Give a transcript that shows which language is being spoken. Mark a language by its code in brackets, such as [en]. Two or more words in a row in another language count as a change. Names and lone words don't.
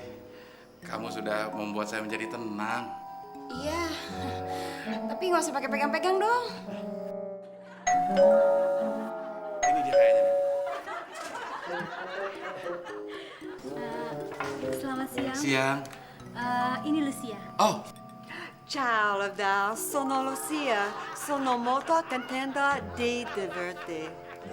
[id] Kamu sudah membuat saya menjadi tenang. Iya, tapi nggak usah pakai pegang-pegang dong. Ini dia kayaknya nih. Selamat siang. Siang. Ini Lucia. Oh, [it] Ciao, Lavdal, sono Lucia. Sono molto contenta di divertirti.